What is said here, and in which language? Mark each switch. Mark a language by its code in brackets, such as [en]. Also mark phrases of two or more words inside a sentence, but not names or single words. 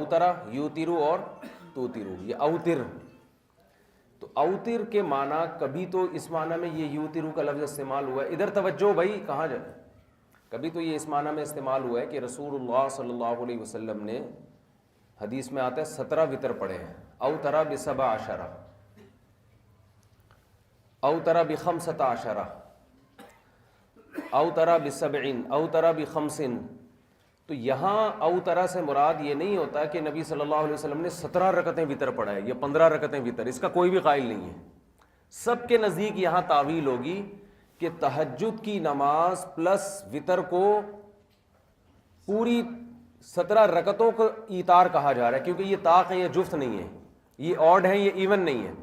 [ur] اوترا، یوترو اور توترو، یہ اوتر. تو اوتر کے معنی کبھی تو اس معنی میں یہ یوترو کا لفظ استعمال ہوا ہے. ادھر توجہ بھائی، کہاں جائے. کبھی تو یہ اس معنی میں استعمال ہوا ہے کہ رسول اللہ صلی اللہ علیہ وسلم نے، حدیث میں آتا ہے 17 وطر پڑھے ہیں. [ar] اوترا ب17، اوترا ب15، اوترا ب7، اوترا ب5. [ur] تو یہاں اوترا سے مراد یہ نہیں ہوتا کہ نبی صلی اللہ علیہ وسلم نے 17 رکعتیں وطر پڑھائے یا 15 رکعتیں وطر. اس کا کوئی بھی قائل نہیں ہے. سب کے نزدیک یہاں تعویل ہوگی کہ تہجد کی نماز پلس وطر کو پوری 17 رکعتوں کو ایتار کہا جا رہا ہے، کیونکہ یہ طاق ہے، یہ جفت نہیں ہے، یہ آڈ ہے، یہ ایون نہیں ہے.